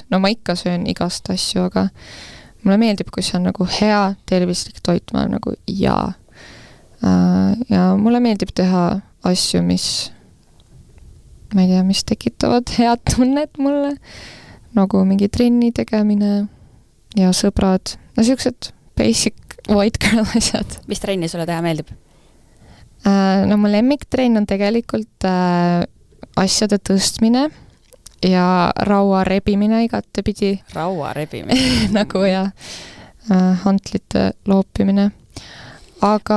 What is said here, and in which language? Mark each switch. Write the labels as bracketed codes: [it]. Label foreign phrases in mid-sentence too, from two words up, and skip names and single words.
[et] No ma ikka söön igast asju, aga mulle meeldib, kui see on nagu hea tervislik toit, ma olen nagu jaa. Ja mulle meeldib teha asju, ma ei tea, mis tekitavad head tunnet mulle, nagu mingi trenni tegemine ja sõbrad, sellised [en] basic white girl [et] asjad. Mis trenni sulle teha meeldib? Mu lemmiktrenn on tegelikult asjade tõstmine ja raua rebimine igatepidi. Raua rebimine? Nagu hantlite loopimine. Aga